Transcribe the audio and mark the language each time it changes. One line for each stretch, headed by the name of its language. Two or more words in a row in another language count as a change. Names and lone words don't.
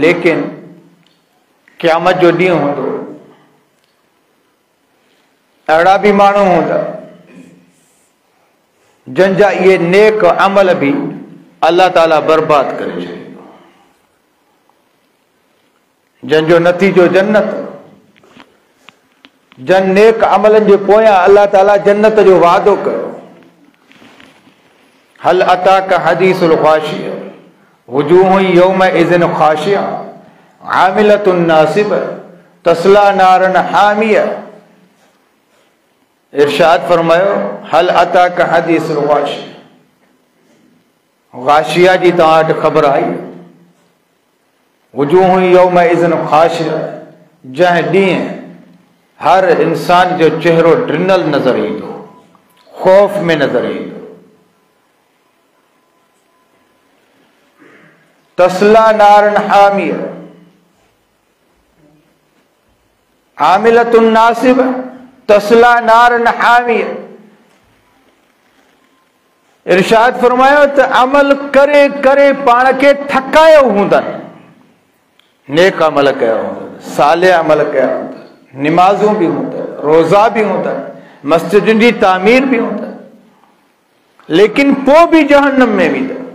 Sindhi: लेकिन क़यामत जो ॾींहुं हूंदो, अहिड़ा बि माण्हू हूंदा जंहिंजा इहे नेक अमल बि अल्लाह ताला बर्बाद करे छॾींदो, जंहिंजो नतीजो जन्नत। जन नेक अमलनि जे पोयां अल्लाह ताला जन्नत जो वादो कयो।
Arabic: هل أتاك حديث الغاشية وجوه يومئذ خاشعة عاملة ناصبة تصلى نارا حامية.
Sindhi: इरशाद फरमायो,
Arabic: هل أتاك حديث الغاشية,
Sindhi: ग़ाशिया जी तव्हां वटि ख़बर आई?
Arabic: وجوه يومئذ خاشعة,
Sindhi: जंहिं ॾींहुं हर इंसान जो चेहरो ड्रिनल नज़र ईंदो, ख़ौफ़ में नज़र ईंदो।
Arabic: تصلى نارا حامية عاملة ناصبة تصلى نارا حامية.
Sindhi: इरशाद फरमायो त अमल करे करे पाण खे थकायो हूंदनि, नेक अमल कया हूंदनि, सालिह अमल कया हूंदनि, निमाज़ूं बि हूंदनि, रोज़ा बि हूंदनि, मस्जिदुनि जी तामीर बि हूंदनि, लेकिन पोइ बि जहन्नम में वेंदा।